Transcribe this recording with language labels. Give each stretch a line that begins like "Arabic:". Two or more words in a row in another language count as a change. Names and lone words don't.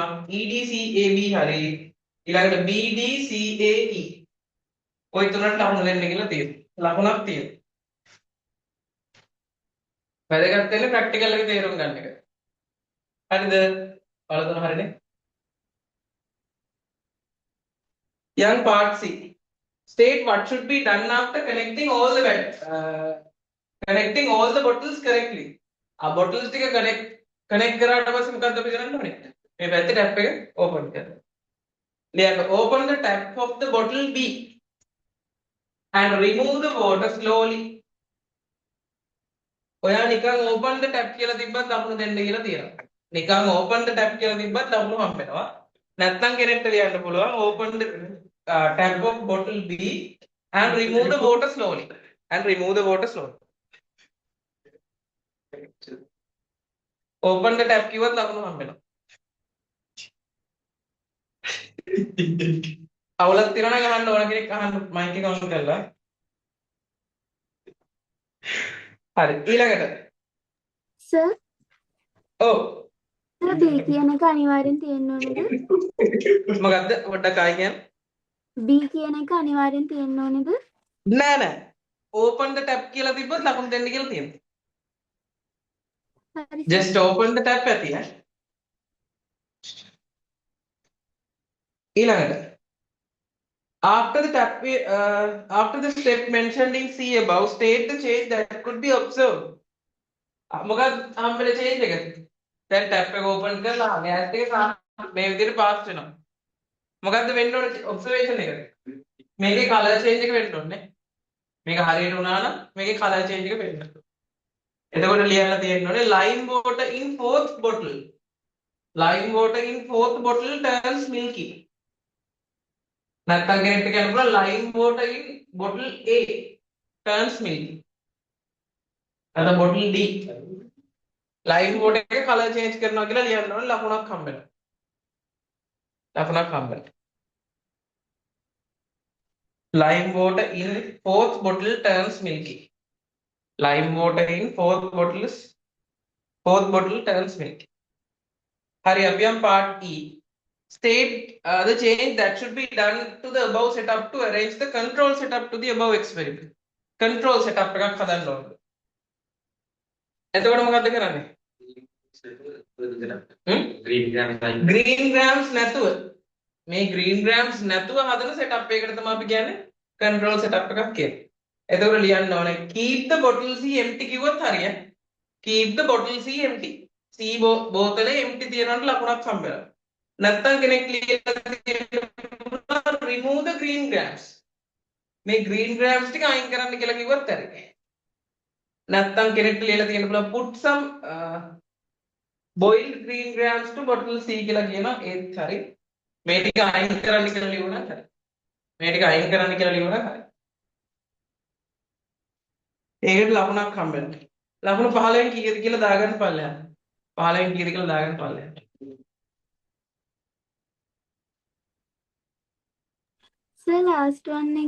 Sinhala: E D C A B හරි. ඊළඟට B D C A E. ඔය තුනට ලකුණු දෙන්න කියලා තියෙනවා. ලකුණක් තියෙනවා. වැදගත් වෙන්නේ ප්‍රැක්ටිකල් එකේ තේරුම් ගන්න එක. හරිද? ඔයාලා හරිනේ?
English: Young part C. State what should be done after connecting all the bottles correctly.
Sinhala: bottles ටික connect කරාට පස්සේ මොකද්ද අපි කරන්න ඕනේ? මේ පැත්තේ tap එක open කරන්න.
English: ලියන්න open the tap of the bottle B and remove the water slowly.
Sinhala: ඔයා නිකන්
English: open the tap
Sinhala: කියලා තිබ්බත් ලකුණු දෙන්න කියලා තියෙනවා.
English: නිකන් open the tap
Sinhala: කියලා තිබ්බත් ලකුණු හම්බ වෙනවා. නැත්නම් කෙනෙක්ට ලියන්න පුළුවන්
English: open the tap of bottle B and remove the water slowly. Open the tap
Sinhala: කිව්වත් ලකුණු හම්බ වෙනවා. අවුලක් තියෙනවා නම් අහන්න ඕන කෙනෙක් අහන්න මයික් එක ඔන් කරලා. හරි ඊළඟට. Sir, ඔව්. sir B කියන එක අනිවාර්යෙන් තියෙන්න ඕනේද? මොකද්ද පොඩ්ඩක් ආයි කියන්න. B කියන එක අනිවාර්යෙන් තියෙන්න ඕනේද? නෑ නෑ.
English: open the tap
Sinhala: කියලා තිබ්බොත් ලකුණු දෙන්න කියලා තියෙනවා. හරි.
English: Just open the tap
Sinhala: ඇති ඈ. ඊළඟට.
English: After the step mentioned in C above, state the change that could be observed.
Sinhala: මොකක්ද හම්බෙලා change එක? දැන් tap එක open කරලා gas එක මේ විදිහට pass වෙනවා. මොකද්ද වෙන්න ඕනේ observation එක? මේකේ
English: color change
Sinhala: එක වෙන්න ඕනේ. මේක හරියට වුණා නම් මේකේ
English: color change
Sinhala: එක වෙන්න ඕනේ. එතකොට ලියන්න තියෙන්න ඕනේ
English: lime water in fourth bottle. Lime water in fourth bottle turns milky.
Sinhala: නැත්නම් කෙනෙක්ට කියන්න පුළුවන්
English: lime water in bottle A turns milky.
Sinhala: අර
English: bottle D lime water
Sinhala: එකේ
English: color change
Sinhala: කරනවා කියලා ලියන්න ඕනේ ලකුණක් හම්බ වෙනවා.
English: Lime water in fourth bottle turns milky. Lime water in fourth bottle turns milky. Hurry up, part E. State the change that should be done to the above setup to arrange the control setup to the above experiment. Control setup
Sinhala: එකක් හදන්න ඕනේ. එතකොට මොකද්ද කරන්නේ?
English: green grams
Sinhala: නැතුව මේ
English: green grams
Sinhala: නැතුව හදන setup එකකට තමයි අපි කියන්නේ
English: control setup
Sinhala: එකක් කියන්නේ. එතකොට ලියන්න ඕනේ
English: keep the bottle C empty
Sinhala: කිව්වොත් හරියයි.
English: keep the bottle C empty.
Sinhala: C බෝතලේ empty තියෙනවට ලකුණක් හම්බ වෙනවා. නැත්තම් කෙනෙක් ලියලා තියෙනවා
English: remove the green grams.
Sinhala: මේ
English: green grams
Sinhala: ටික අයින් කරන්න කියලා කිව්වොත් හරියි. නැත්තම් කෙනෙක්ට ලියලා තියෙන්න පුළුවන්
English: put some boiled green grams to bottle C
Sinhala: කියලා කියනවා ඒත් හරි. මේ ටික අයින් කරන්න කියලා ලියුණා හරි. මේ ටික අයින් කරන්න කියලා ලියුණා හරි. ඒකට ලකුණක් හම්බ වෙනවා. ලකුණු 15න් කීයද කියලා දාගන්න පල්ලෙහා. 15න් කීයද කියලා දාගන්න පල්ලෙහා.
English: Sir, last one එක.